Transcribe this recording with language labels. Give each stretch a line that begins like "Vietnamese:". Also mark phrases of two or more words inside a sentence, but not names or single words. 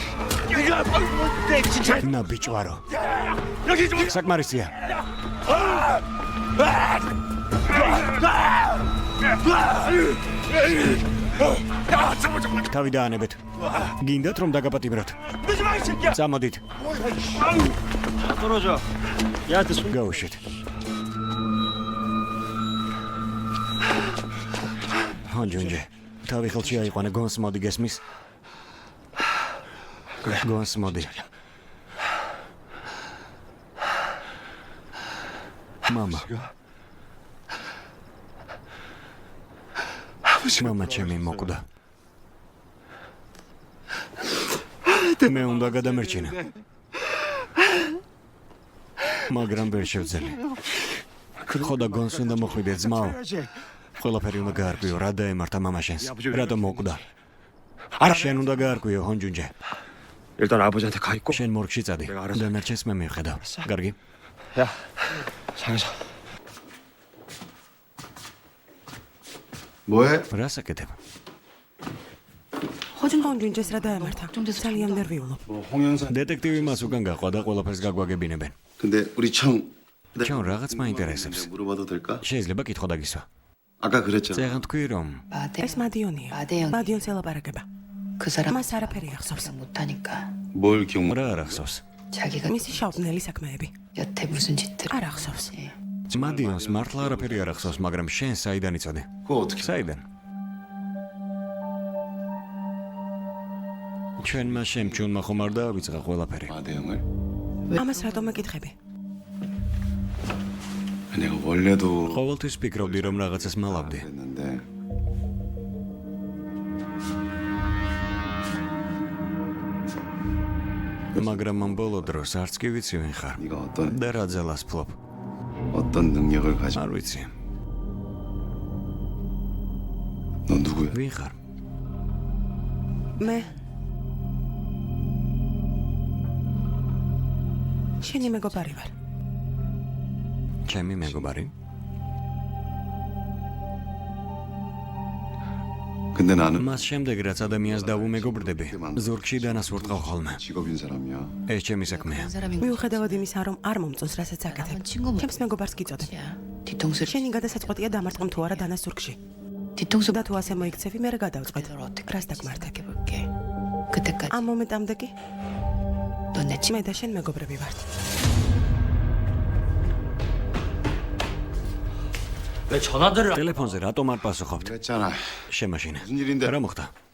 Georgian: ნაბიჯვარო. საკმარისია. თავი დაანებეთ. გინდათ რომ დაგაპატიმროთ? წამოდით.
Korean: 떨어져. 얘한테 손.
Georgian: გაუშვით. ჰონჯუნჯე. თავი ხელში აიყვანე გონს მოდი გესმის? გონს მოდი. მამა. მამა ჩემი მოკვდა. მე უნდა გადამერჩინე. მაგრამ ვერ შევძელი. ხოდა გონს უნდა მოხვიდე ძმაო. ყველაფერი უნდა გაარკვიო, რა დაემართა მამაშენს. რატომ მოკვდა? შენ უნდა გაარკვიო, ჰონჯუნჯე.
Korean: 일단 아버지한테 가 있고.
Georgian: შენ მორგში წადი. დანარჩენს მე მივხედავ. კარგი?
Korean: 야, 장에서. 뭐해?
Georgian: რას აკეთებ? ჰონჯუნჯეს რა დაემართა? ძალიან ნერვიულობ. 홍영선. დეტექტივი მას უკან გაყვა და ყველაფერს გაგვაგებინებენ.
Korean: 근데 우리 청
Georgian: ჩვენ რაღაც მაინტერესებს.
Korean: 물어봐도 될까?
Georgian: შეიძლება კითხვა დაგისვა.
Korean: 아까 그랬잖아.
Georgian: წეგან თქვი რომ ეს მადიონია. მადიონს ელაპარაკება.
Korean: 그 사람
Georgian: მას არაფერი ახსოვს.
Korean: 못하니까 뭘 기억 못?
Georgian: რა არ ახსოვს?
Korean: 자기가
Georgian: მისი შავპნელი საქმეები.
Korean: 여태 무슨 짓을
Georgian: არ ახსოვს. მადიონს მართლა არაფერი არ ახსოვს, მაგრამ შენ საიდან იცოდე?
Korean: 그거 어떻게?
Georgian: საიდან? ჩვენმა შემჩუნმა ხომ არ დაავიწყა ყველაფერი.
Korean: 마대형을?
Georgian: ამას რატომ ეკითხები?
Korean: 내가 원래도
Georgian: ყოველთვის ფიქრობდი რომ რაღაცას მალავდი.
Korean: 그랬는데
Georgian: მაგრამ ამ ბოლო დროს არც კი ვიცი ვინ ხარ.
Korean: 네가 어떤
Georgian: და რა ძალას ფლობ.
Korean: 능력을 가지고
Georgian: არ ვიცი.
Korean: 너 누구야?
Georgian: ვინ ხარ? მე შენი მეგობარი ვარ. ჩემი მეგობარი?
Korean: 근데 나는
Georgian: მას შემდეგ რაც ადამიანს დავუმეგობრდები, ზურგში დანასვორტყავ ხოლმე.
Korean: 직업인 사람이야.
Georgian: ეს ჩემი საქმეა.
Korean: 사람이
Georgian: მიუხედავად იმისა, რომ არ მომწონს, რასაც აკეთებ.
Korean: 한번 친구
Georgian: ჩემს მეგობარს გიწოდებ.
Korean: 뒤통수를
Georgian: შენი გადასაწყვეტია დამარცხო თუ არა დანას ზურგში.
Korean: 뒤통수
Georgian: და თუ ასე მოიქცევი, მე რა გადავწყვეტ?
Korean: 너를 어떻게
Georgian: რას დაგმართებ?
Korean: 볼게. 그때까지
Georgian: ამ მომენტამდე კი
Korean: 넌내 친구.
Georgian: მე და შენ მეგობრები ვართ.
Korean: 왜 전화들을
Georgian: ტელეფონზე რატომ არ პასუხობთ?
Korean: 그랬잖아.
Georgian: შემაშინე.
Korean: 무슨 일인데?
Georgian: რა მოხდა?